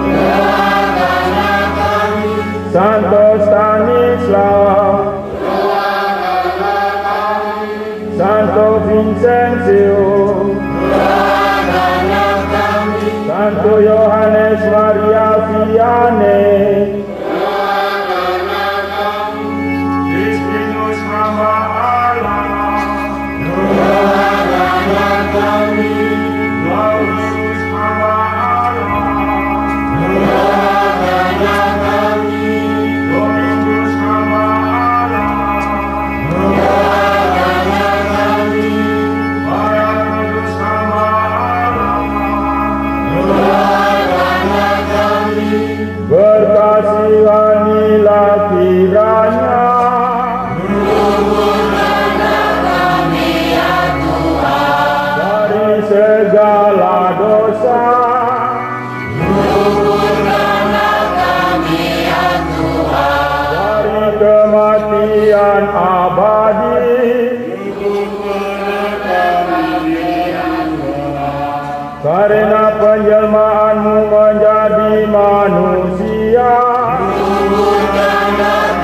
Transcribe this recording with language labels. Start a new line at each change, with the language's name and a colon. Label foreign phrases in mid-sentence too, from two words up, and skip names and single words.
Indonesian: Santo Stanislaw, Santo Vincentius, Santo Yohanes Maria Vianney, Kristinus hamba Allah, Laudius hamba Allah, Domingus hamba Paratus hamba berkasihanilah kiranya dari segala dosa, dari kematian abadi, karena penjelmaanmu menjadi manusia,